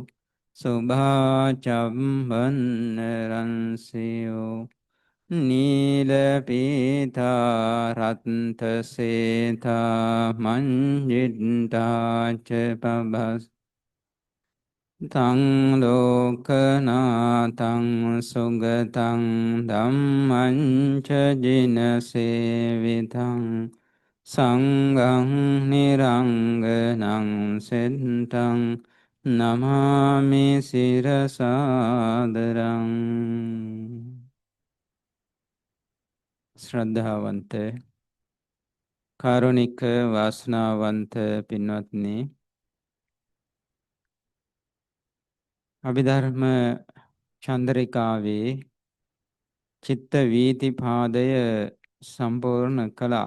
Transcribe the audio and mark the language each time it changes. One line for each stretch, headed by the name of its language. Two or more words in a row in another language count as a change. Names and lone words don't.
Pali: සුභාචම්බන්න රංසියෝ නීලපීතා රත්තසේතා මංජිට්ටාච පබස් තං ලෝකනාතං සුගතං ධම්මං ච ජිනසේවිතං සංඝං නිරංගනං සෙත්තං නමාමි සිරසාදරං
Sinhala: ශ්‍රද්ධාවන්ත කාරුණික වාසනාවන්ත පින්වත්නි අභිධර්ම චන්ද්‍රිකාවේ චිත්ත වීතිපාදය සම්පූර්ණ කළා.